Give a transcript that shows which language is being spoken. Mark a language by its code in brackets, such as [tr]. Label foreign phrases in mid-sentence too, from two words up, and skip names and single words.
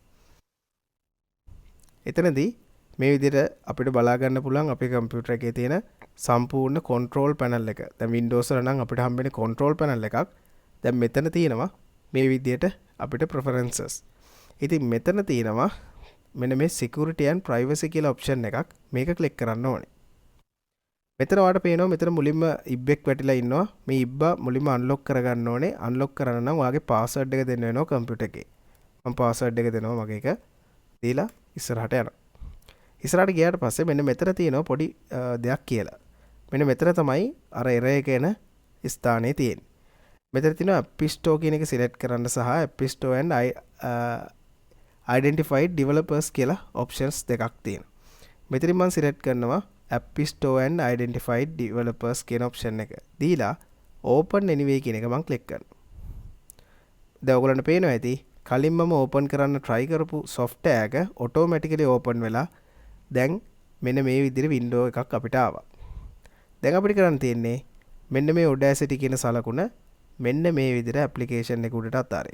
[si] එතනදී මේ විදිහට අපිට බලා ගන්න පුළුවන් අපේ කම්පියුටර් එකේ තියෙන සම්පූර්ණ [en] control panel [si] එක. දැන් Windows වල නම් අපිට හම්බෙන්නේ [en] control panel [si] එකක්. දැන් මෙතන තියෙනවා මේ විදිහට අපිට preferences. ඉතින් මෙතන තියෙනවා මෙන්න මේ [en] security and privacy [si] කියලා option එකක්. මේක click කරන්න ඕනේ. මෙතන ඔයාලට පේනවා මෙතන මුලින්ම ඉබ්බෙක් වැටිලා ඉන්නවා. මේ ඉබ්බා මුලින්ම අන්ලොක් කරගන්න ඕනේ. අන්ලොක් කරන්න නම් ඔයාගේ password එක දෙන්න වෙනවා කම්පියුටර් එකේ. මම password එක දෙනවා මගේ එක. දීලා ඉස්සරහට යනවා. ඉස්සරහට ගියාට පස්සේ මෙන්න මෙතන තියෙනවා පොඩි දෙයක් කියලා. මෙන්න මෙතන තමයි අර error එක එන ස්ථානේ තියෙන්නේ. මෙතන තියෙනවා App Store කියන එක select කරන්න සහ [en] App Store and identified developers [si] කියලා options දෙකක් තියෙනවා. මෙතනින් මම select කරනවා [en] App Store and identified developers [si] කියන option එක. දීලා [en] open anyway [si] කියන එක මම click කරනවා. දැන් ඔයගොල්ලන්ට පේනවා ඇති කලින් මම open කරන්න try කරපු software එක [en] automatically open [si] වෙලා දැන් මෙන්න මේ විදිහට window එකක් අපිට ආවා. දැන් අපිට කරන්න තියෙන්නේ මෙන්න මේ Audacity කියන සලකුණ මෙන්න මේ විදිහට application එක උඩට අතාරින්න.